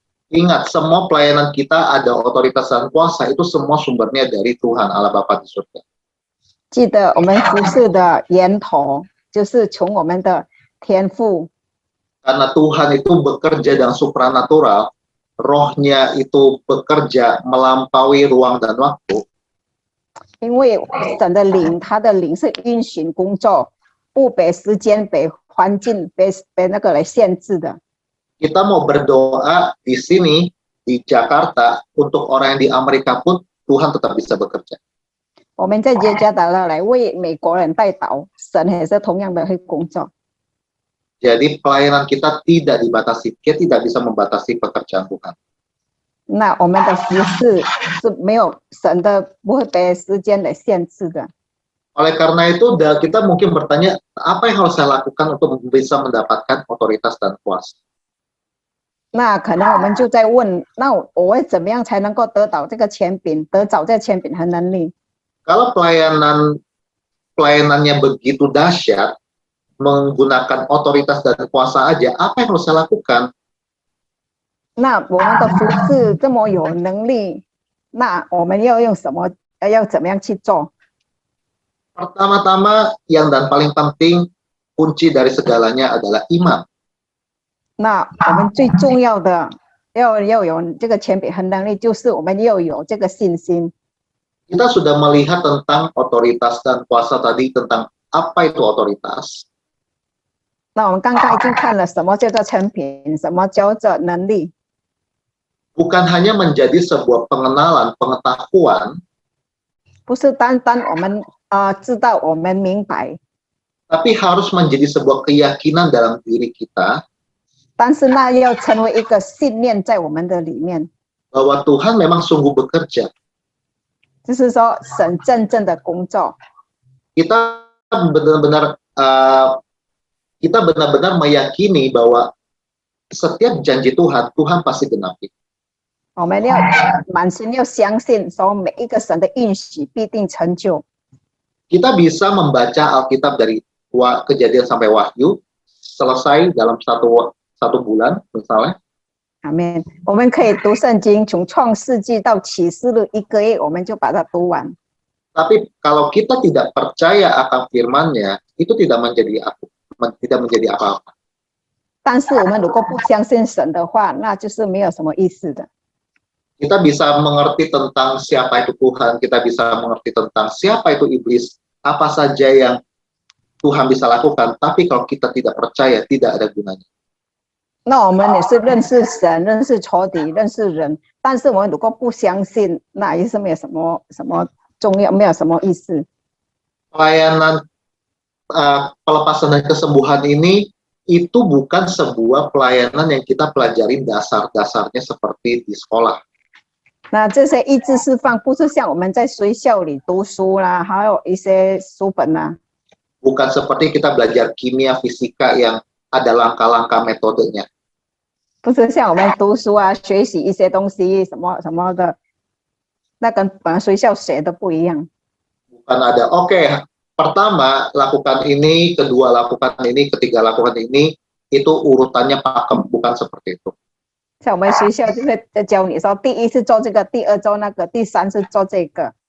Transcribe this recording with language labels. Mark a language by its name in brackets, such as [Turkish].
[Indonesian] Ingat, semua pelayanan kita ada otoritas dan kuasa, itu semua sumbernya dari Tuhan Allah Bapa di surga. [Chinese] 记得我们服侍的源头就是从我们的天父， [Indonesian] Karena Tuhan itu bekerja dengan supranatural, rohnya itu bekerja melampaui ruang dan waktu. [Chinese] 因为神的灵，他的灵是运行工作，不被时间、被环境、被那个来限制的。 [Indonesian] Kita mau berdoa di sini, di Jakarta, untuk orang yang di Amerika pun, Tuhan tetap bisa bekerja. [Chinese] 我们在耶加达勒来为美国人代祷，神也是同样的会工作。 [Indonesian] Jadi pelayanan kita tidak dibatasi, kita tidak bisa membatasi pekerjaan Tuhan. [Chinese] 那我们的服事是没有神的，不会被时间来限制的。 [Indonesian] Oleh karena itu, kita mungkin bertanya, apa yang harus saya lakukan untuk bisa mendapatkan otoritas dan kuasa? [Chinese] 那可能我们就在问，那我会怎么样才能够得到这个权柄，得着这个权柄和能力？ [Indonesian] Kalau pelayanannya begitu dahsyat, menggunakan otoritas dan kuasa aja, apa yang harus saya lakukan? [Chinese] 那我们的服事这么有能力，那我们要用什么？要怎么样去做？ [Indonesian] Pertama-tama, yang dan paling penting, kunci dari segalanya adalah iman. [Chinese] 那我们最重要的要有这个权柄和能力，就是我们要有这个信心。 [Indonesian] Kita sudah melihat tentang otoritas dan kuasa tadi, tentang apa itu otoritas. [Chinese] 那我们刚刚已经看了什么叫做权柄，什么叫做能力， [Indonesian] Bukan hanya menjadi sebuah pengenalan, pengetahuan, [Chinese] 不是单单我们知道，我们明白， [Indonesian] tapi harus menjadi sebuah keyakinan dalam diri kita [Chinese] 但是那要成为一个信念在我们的里面， [Indonesian] bahwa Tuhan memang sungguh bekerja. [Chinese] 就是说神真正的工作。 [Indonesian] Kita benar-benar kita benar-benar meyakini bahwa setiap janji Tuhan, Tuhan pasti genapi. [Chinese] 我们要满心要相信，说每一个神的应许必定成就。 [Indonesian] Kita bisa membaca Alkitab dari Kejadian sampai Wahyu selesai dalam satu bulan misalnya. [Chinese] 阿门。我们可以读圣经，从创世纪到启示录1个月，我们就把它读完。 [Indonesian] Tapi kalau kita tidak percaya akan firman-Nya, itu tidak menjadi apa-apa. [Chinese] 但是我们如果不相信神的话，那就是没有什么意思的。 [Indonesian] Kita bisa mengerti tentang siapa itu Tuhan, kita bisa mengerti tentang siapa itu iblis, apa saja yang Tuhan bisa lakukan, tapi kalau kita tidak percaya, tidak ada gunanya. [Chinese] 那我们也是认识神、认识仇敌、认识人，但是我们如果不相信，那也是没有什么重要，没有什么意思。 [Indonesian] Pelayanan pelepasan dan kesembuhan ini itu bukan sebuah pelayanan yang kita pelajarin dasar-dasarnya seperti di sekolah. [Chinese] 那这些医治释放不是像我们在学校里读书啦，还有一些书本啦。 [Indonesian] Bukan seperti kita belajar kimia, fisika yang ada langkah-langkah metodenya. [Chinese] 不是像我们读书啊，学习一些东西什么什么的，那跟学校学的不一样。 [Indonesian] Bukan ada, oke, pertama lakukan ini, kedua lakukan ini, ketiga lakukan ini, itu urutannya pakem, bukan seperti itu. [Chinese] 像我们学校就会教你说，第一是做这个，第二做那个，第三是做这个。